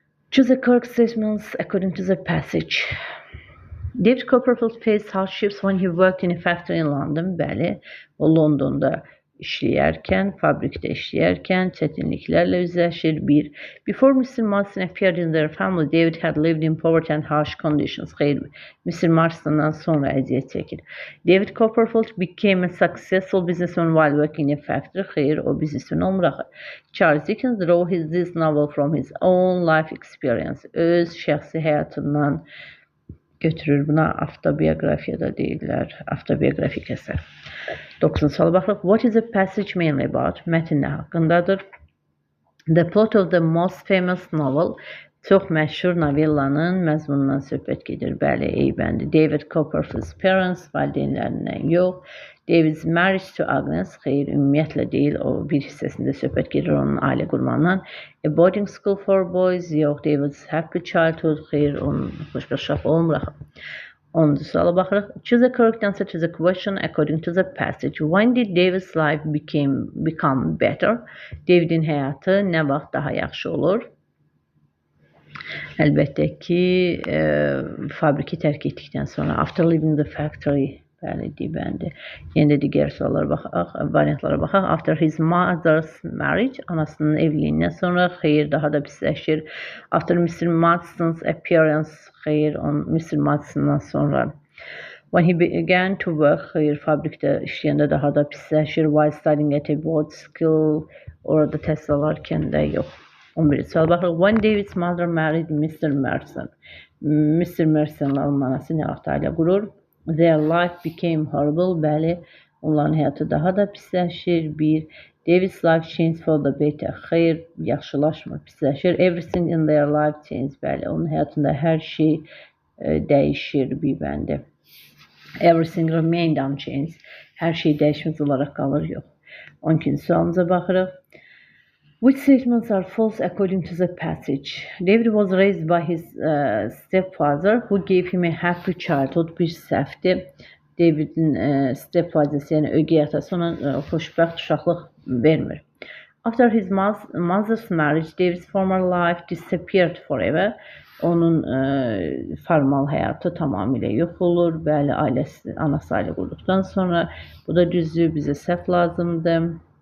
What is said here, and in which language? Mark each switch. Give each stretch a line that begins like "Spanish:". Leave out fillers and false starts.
English: Choose the correct statements according to the passage. David Copperfield faced hardships when he worked in a factory in London.
Azerbaijani: Bəli, o Londonda işləyərkən, fabrikdə işləyərkən çətinliklərlə üzləşir.
English: 1. Before Mr. Marston appeared in their family, David had lived in poverty and harsh conditions.
Azerbaijani: Xeyr, Mr. Marston'dan sonra əziyyət çəkir.
English: David Copperfield became a successful businessman while working in a factory.
Azerbaijani: Xeyr, o biznesmen olmur axı.
English: Charles Dickens wrote this novel from his own life experience.
Azerbaijani: Öz şəxsi həyatından götürür. Buna avtobiyografiya da deyirlər. Avtobiografik əsər. 9-cu suala baxırıq.
English: What is the passage mainly about?
Azerbaijani: Mətn nə haqqındadır?
English: The plot of the most famous novel.
Azerbaijani: Çox məşhur novellanın məzmunundan söhbət gedir. Bəli, eybəndi.
English: David Copperfield's parents,
Azerbaijani: valideynlərindən yox.
English: David's marriage to Agnes,
Azerbaijani: xeyr, ümumiyyətlə deyil, o bir hissəsində söhbət gedir onun ailə qurmağından.
English: A boarding school for boys, yox. David's happy childhood,
Azerbaijani: xeyr, onun xoşbəxt uşaqlığı olmur axı. 10-cu suala baxırıq.
English: Choose the correct answer to the question according to the passage. When did David's life become better?
Azerbaijani: Davidin həyatı nə vaxt daha yaxşı olur? Əlbəttə ki, fabriki tərk etdikdən sonra.
English: After leaving the factory.
Azerbaijani: Bəli, deyibəndi. Yenə də digər suallara baxaq, variantlara baxaq.
English: After his mother's marriage,
Azerbaijani: anasının evliliyindən sonra, xeyr, daha da pisləşir.
English: After Mr. Marston's appearance,
Azerbaijani: xeyr, Mr. Marston'dan sonra.
English: When he began to work,
Azerbaijani: xeyr, fabrikdə işləyəndə daha da pisləşir.
English: While studying at a board school,
Azerbaijani: orada təhsil alarkən də yox. 11-ci sual baxırıq.
English: When David's mother married Mr. Marston. Mr.
Azerbaijani: Marston'la onun anası nə vaxt ailə qurur?
English: Their life became horrible.
Azerbaijani: Bəli, onların həyatı daha da pisləşir. 1.
English: David's life changed for the better.
Azerbaijani: Xeyr, yaxşılaşmır, pisləşir.
English: Everything in their life changed.
Azerbaijani: Bəli, onun həyatında hər şey dəyişir bir bəndə.
English: Everything remained unchanged.
Azerbaijani: Hər şey dəyişməz olaraq qalır, yox. 12-ci sualımıza baxırıq.
English: Which statements are false according to the passage? David was raised by his stepfather who gave him a happy childhood.
Azerbaijani: Bir səhvdir. Davidin stepfathers, yəni ögey atası ona xoşbəxt uşaqlıq vermir.
English: After his mother's marriage, David's former life disappeared forever.
Azerbaijani: Onun formal həyatı tamamilə yox olur. Bəli, ailəsi, anası ailə qurduqdan sonra. Bu da düzdür, bizə səhv lazımdır.